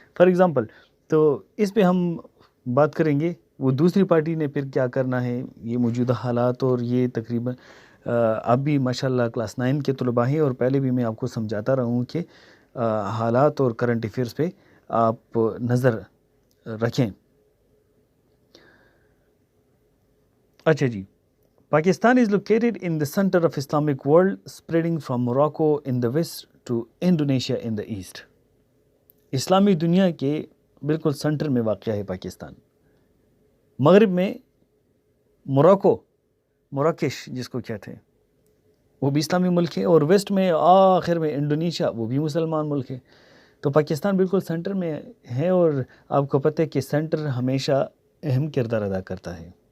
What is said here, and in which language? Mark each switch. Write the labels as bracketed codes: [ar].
[en] for example, [ur] تو اس پہ ہم بات کریں گے وہ دوسری پارٹی نے پھر کیا کرنا ہے، یہ موجودہ حالات. اور یہ تقریباً اب بھی ماشاءاللہ کلاس 9 کے طلباء ہیں، اور پہلے بھی میں آپ کو سمجھاتا رہا ہوں کہ حالات اور کرنٹ افیئرس پہ آپ نظر رکھیں. اچھا جی، [en] Pakistan is located in the center of Islamic world, spreading from Morocco in the west to Indonesia in the east. [ur] اسلامی دنیا کے بالکل سنٹر میں واقع ہے پاکستان. مغرب میں مراکش جس کو کہتے ہیں وہ بھی اسلامی ملک ہے، اور ویسٹ میں آخر میں انڈونیشیا وہ بھی مسلمان ملک ہے. تو پاکستان بالکل سنٹر میں ہے، اور آپ کو پتہ ہے کہ سنٹر ہمیشہ اہم کردار ادا کرتا ہے.